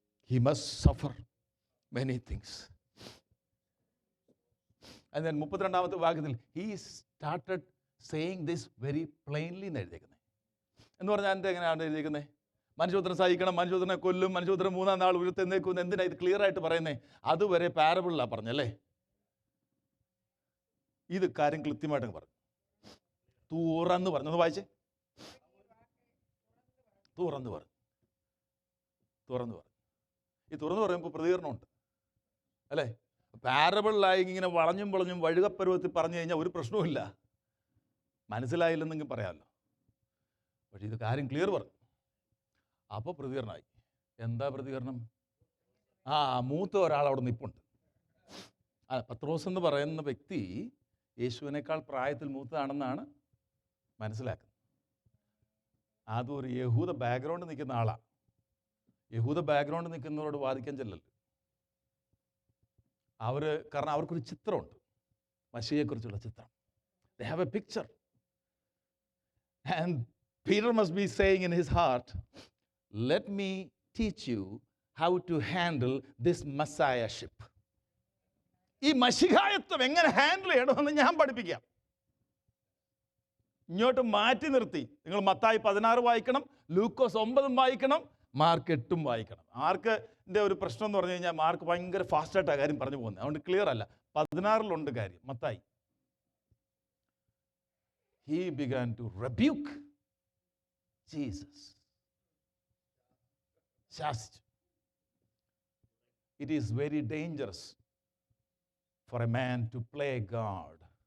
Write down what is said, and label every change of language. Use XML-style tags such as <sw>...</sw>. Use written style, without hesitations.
<en>He must suffer many things. And then</en> <ml>32ാമത്തെ വാക്യത്തിൽ</ml> <en>he started saying this very plainly</en> <ml>എന്ന് എഴുതിയിരിക്കുന്നത്. എന്ന് പറഞ്ഞാൽ എന്താ എങ്ങനെയാണ് എഴുതിയിരിക്കുന്നത്? മനുഷ്യപുത്രൻ സഹിക്കണം, മനുഷ്യപുത്രനെ കൊല്ലും, മനുഷ്യപുത്രൻ 3-ാം നാൾ ഉയർത്തെഴുന്നേൽക്കും. എന്തിനാ ഇത് ക്ലിയർ ആയിട്ട് പറയുന്നത്? അതുവരെ പാരബിളിലാണ് പറഞ്ഞല്ലേ. ഇത് കാര്യം കൃത്യമായിട്ട് പറഞ്ഞു. തുറന്ന് പറഞ്ഞു. ഒന്ന് വായിച്ചേ. തുറന്ന് പറഞ്ഞു. ഈ തുറന്ന് പറയുമ്പോൾ പ്രതികരണമുണ്ട് അല്ലേ? പാരബിളിലായി ഇങ്ങനെ വളഞ്ഞും വളഞ്ഞും വഴുകപ്പരുവത്തിൽ പറഞ്ഞു കഴിഞ്ഞാൽ ഒരു പ്രശ്നവുമില്ല, മനസ്സിലായില്ലെന്നെങ്കിൽ പറയാമല്ലോ. പക്ഷേ ഇത് കാര്യം ക്ലിയർ പറഞ്ഞു. അപ്പോൾ പ്രതികരണമായി. എന്താ പ്രതികരണം? മൂത്ത ഒരാൾ അവിടെ നിൽപ്പുണ്ട്. പത്രോസ് എന്ന് പറയുന്ന വ്യക്തി യേശുവിനേക്കാൾ പ്രായത്തിൽ മൂത്തതാണെന്നാണ് മനസ്സിലാക്കുന്നത്. അതൊരു യഹൂദ ബാക്ക്ഗ്രൗണ്ട് നിൽക്കുന്ന ആളാണ്. യഹൂദ ബാക്ക്ഗ്രൗണ്ട് നിൽക്കുന്നവരോട് വാദിക്കാൻ ചെല്ലല്ലോ. കാരണം അവർക്കൊരു ചിത്രമുണ്ട്, മശിയെക്കുറിച്ചുള്ള ചിത്രം.</ml> <en>They have a picture. And Peter must be saying in his heart, let me teach you how to handle this messiahship.</en> <ml>ഈ മശിഹായത്വം എങ്ങനെ ഹാൻഡിൽ ചെയ്യണമെന്ന് ഞാൻ പഠിപ്പിക്കാം. ഇങ്ങോട്ട് മാറ്റി നിർത്തി നിങ്ങൾ മത്തായി 16 വായിക്കണം, ലൂക്കോസ് 9 വായിക്കണം, മാർക്ക് 8 വായിക്കണം. മാർക്കിൻ്റെ ഒരു പ്രശ്നം എന്ന് പറഞ്ഞു കഴിഞ്ഞാൽ മാർക്ക് ഭയങ്കര ഫാസ്റ്റായിട്ടാണ് കാര്യം പറഞ്ഞു പോകുന്നത്. അതുകൊണ്ട് ക്ലിയർ അല്ല. 16 കാര്യം.</ml> <en>Mathai he began to rebuke Jesus.</en> <ml>ശാസിച്ചു.</ml> <en>It is very dangerous for a man to play God.</en>